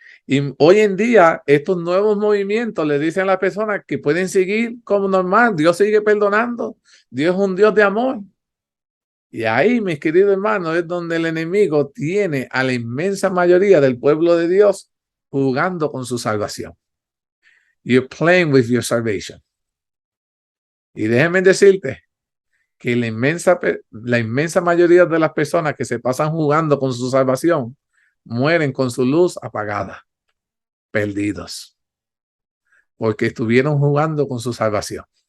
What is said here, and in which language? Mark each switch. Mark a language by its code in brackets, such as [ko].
[es] Y hoy en día estos nuevos movimientos le dicen a las personas que pueden seguir como normal. Dios sigue perdonando. Dios es un Dios de amor. Y ahí, mis queridos hermanos, es donde el enemigo tiene a la inmensa mayoría del pueblo de Dios jugando con su salvación. [en] You're playing with your salvation. [es] Y déjenme decirte que la inmensa mayoría de las personas que se pasan jugando con su salvación mueren con su luz apagada, perdidos, porque estuvieron jugando con su salvación.